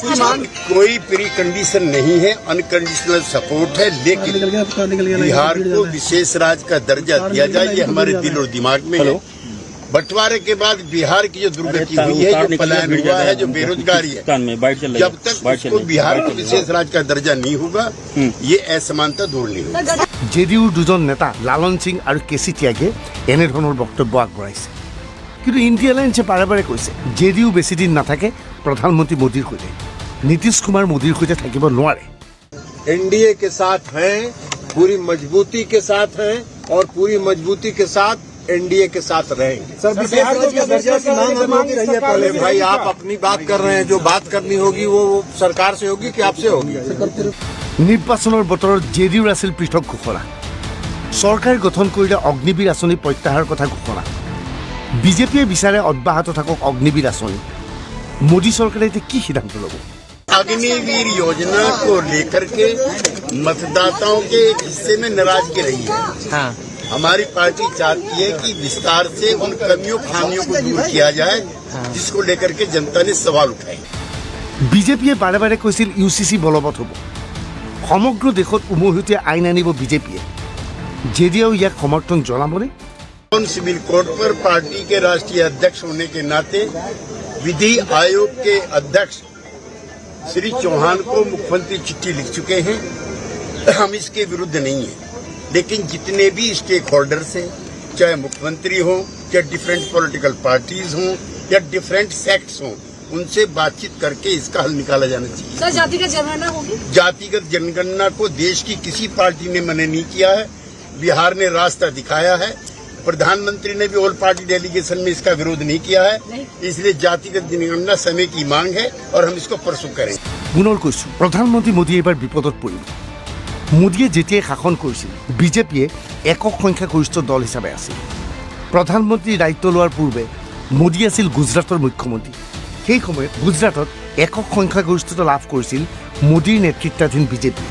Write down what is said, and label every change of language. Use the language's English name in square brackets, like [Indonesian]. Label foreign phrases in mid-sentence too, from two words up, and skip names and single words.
[Hindi] कोई [English] pre condition [Hindi] नहीं है, [English] unconditional support [Hindi] है, लेकिन बिहार को विशेष राज्य का दर्जा दिया जाए, ये हमारे दिल और दिमाग में है। बंटवारे के बाद बिहार की जो दुर्गति हुई है, जो पलायन हुआ है, जो बेरोजगारी है, जब तक उसको बिहार को विशेष राज्य का दर्जा नहीं होगा, ये असमानता दूर नहीं होगी। [Assamese] জেডিইউৰ দুজন নেতা লালন সিং আৰু কেচি ত্যাগে এনেধৰণৰ বক্তব্য আগবঢ়াইছে। কিন্তু ইণ্ডিয়া এলায়েন্সে বাৰে বাৰে কৈছে জেডিইউ বেছি দিন নাথাকে প্ৰধানমন্ত্ৰী মোদীৰ সৈতে। নীতিশ কুমাৰ মোদীৰ সৈতে থাকিব নোৱাৰে। [Hindi] एनडीए के साथ हैं, पूरी मजबूती के साथ हैं और पूरी मजबूती के साथ एनडीए के साथ रहेंगे। सर बिहार को दर्जा की मांग रही है। पहले भाई आप अपनी बात कर रहे हैं, जो बात करनी होगी वो सरकार से होगी कि आपसे होगी? [Assamese] নিৰ্বাচনৰ বতৰত জেডিইউৰ আছিল পৃথক ঘোষণা। চৰকাৰ গঠন কৰিলে অগ্নিবীৰ আঁচনি প্ৰত্যাহাৰৰ কথা ঘোষণা। বিজেপিয়ে বিচাৰে অব্যাহত থাকক অগ্নিবীৰ আঁচনি। মোদী চৰকাৰে এতিয়া কি সিদ্ধান্ত ল'ব? [Hindi] अग्निवीर योजना को लेकर के मतदाताओं के एक हिस्से में नाराजगी रही है। हाँ हमारी पार्टी चाहती है कि विस्तार से उन कमियों खामियों को दूर किया जाए, जिसको लेकर के जनता ने सवाल उठाए। [Assamese] বিজেপিয়ে বাৰে বাৰে কৈছিল ইউচিচি বলবৎ হ'ব। সমগ্ৰ দেশত উমৈহতীয়া আইন আনিব বিজেপিয়ে। জেডিইউ ইয়াক সমৰ্থন জনাবনে? [English] civil code [Hindi] पर पार्टी के राष्ट्रीय अध्यक्ष होने के नाते विधि आयोग के अध्यक्ष श्री चौहान को मुख्यमंत्री चिट्ठी लिख चुके हैं। हम इसके विरुद्ध नहीं हैं, लेकिन जितने भी [English] stake holders [Hindi] हैं, चाहे मुख्यमंत्री हो, चाहे [English] different political parties [Hindi] हों या [English] different sects [Hindi] हों, उनसे बातचीत करके इसका हल निकाला जाना चाहिए। सर, जातिगत जनगणना होगी? जातिगत जनगणना को देश की किसी पार्टी ने मना नहीं किया है। बिहार ने रास्ता दिखाया है, प्रधानमंत्री ने भी [English] all party delegation [Hindi] में इसका विरोध नहीं किया है। इसलिए जातिगत जनगणना समय की मांग है और हम इसको परसू करें। [Assamese] পুনৰ কৈছোঁ, প্ৰধানমন্ত্ৰী মোদীয়ে এইবাৰ বিপদত পৰিব। মোদীয়ে যেতিয়াই শাসন কৰিছিল, বিজেপিয়ে একক সংখ্যাগৰিষ্ঠ দল হিচাপে আছিল। প্ৰধানমন্ত্ৰী দায়িত্ব লোৱাৰ পূৰ্বে মোদী আছিল গুজৰাটৰ মুখ্যমন্ত্ৰী। সেই সময়ত গুজৰাটত একক সংখ্যাগৰিষ্ঠতা লাভ কৰিছিল মোদীৰ নেতৃত্বাধীন বিজেপিয়ে।